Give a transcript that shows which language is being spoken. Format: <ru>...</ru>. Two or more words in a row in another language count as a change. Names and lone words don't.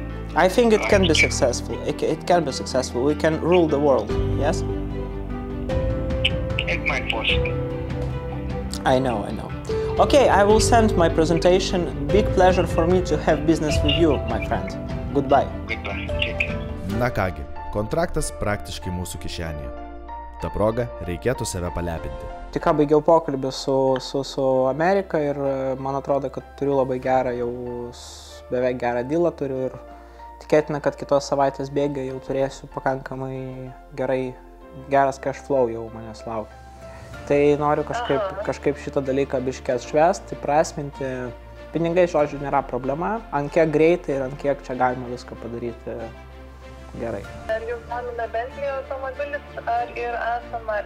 <en>I think it can be successful. It can be successful. We can rule the world, yes? It might possible. I know. Okay, I will send my presentation. Big pleasure for me to have business with you, my friend. Goodbye. Goodbye. Take care.</en> <lt>Na kągi, kontraktas praktiškai mūsų kišenėje. Ta proga reikėtų save palepinti. Tik ką baigiau pokalbį su Amerika ir man atrodo, kad turiu labai gerą, jau beveik gerą dealą turiu ir tikėtina, kad kitos savaitės bėgė jau turėsiu pakankamai geras</lt> <en>cash flow</en> <lt>jau manęs laukia. Tai noriu kažkaip šitą dalyką biškį atšvęsti, prasminti. Pinigai, žodžiu, nėra problema. Ant kiek greitai ir ant kiek čia galima viską padaryti gerai. Ar jūs domina Bentley automobilis ar ir Aston Martin?</lt>